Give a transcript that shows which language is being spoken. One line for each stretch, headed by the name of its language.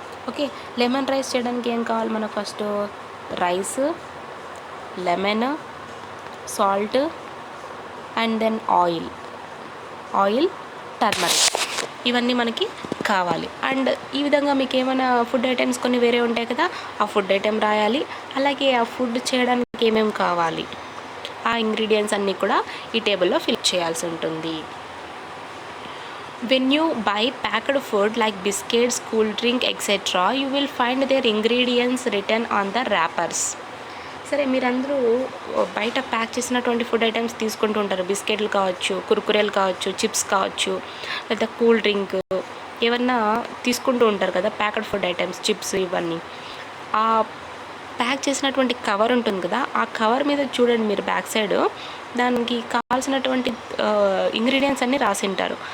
Telugu: Okay, lemon rice చేయడానికి ఏం కావాలి మనకు? First rice, lemon, salt, and then oil, turmeric, ఇవన్నీ మనకి కావాలి. అండ్ ఈ విధంగా మీకు ఏమైనా ఫుడ్ ఐటమ్స్ కొన్ని వేరే ఉంటాయి కదా, ఆ ఫుడ్ ఐటెం రాయాలి. అలాగే ఆ ఫుడ్ చేయడానికి ఏమేమి కావాలి ఆ ఇంగ్రీడియంట్స్ అన్నీ కూడా ఈ టేబుల్లో ఫిల్ చేయాల్సి ఉంటుంది.
English: When you buy packed food like biscuits, cool drink, etc., you will find their ingredients written on the wrappers.
Telugu: సరే, మీరందరూ బయట ప్యాక్ చేసినటువంటి ఫుడ్ ఐటమ్స్ తీసుకుంటూ ఉంటారు. బిస్కెట్లు కావచ్చు, కుర్కురేలు కావచ్చు, చిప్స్ కావచ్చు, లేదా కూల్ డ్రింక్ ఏమన్నా తీసుకుంటూ ఉంటారు కదా, ప్యాకెడ్ ఫుడ్ ఐటమ్స్, చిప్స్, ఇవన్నీ. ఆ ప్యాక్ చేసినటువంటి కవర్ ఉంటుంది కదా, ఆ కవర్ మీద చూడండి మీరు బ్యాక్ సైడ్ దానికి కావాల్సినటువంటి ఇంగ్రీడియంట్స్ అన్నీ రాసింటారు.